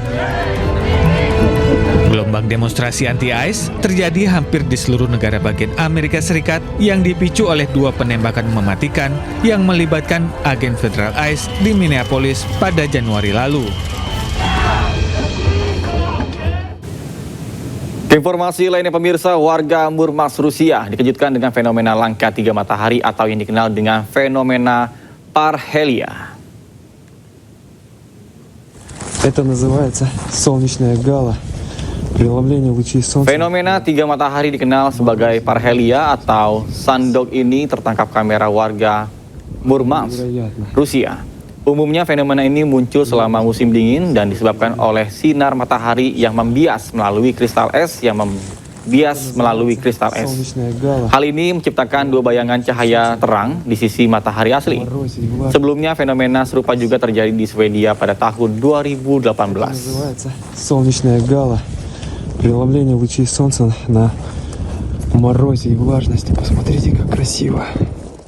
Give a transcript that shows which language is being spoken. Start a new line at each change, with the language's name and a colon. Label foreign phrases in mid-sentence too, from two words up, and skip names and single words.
Indonesian: Gelombang demonstrasi anti-ICE terjadi hampir di seluruh negara bagian Amerika Serikat yang dipicu oleh 2 penembakan mematikan yang melibatkan agen federal ICE di Minneapolis pada Januari lalu. Informasi lainnya pemirsa, warga Murmansk, Rusia dikejutkan dengan fenomena langka 3 matahari atau yang dikenal dengan fenomena parhelia.
Russian: Это называется солнечная гала.
Indonesian: Fenomena 3 matahari dikenal sebagai parhelia atau sandok ini tertangkap kamera warga Murmansk, Rusia. Umumnya fenomena ini muncul selama musim dingin dan disebabkan oleh sinar matahari yang membias melalui kristal es Hal ini menciptakan 2 bayangan cahaya terang di sisi matahari asli. Sebelumnya fenomena serupa juga terjadi di Swedia pada tahun 2018.
Russian: Солнечная гала. Преломление лучей солнца на морозе и влажности. Посмотрите, как красиво.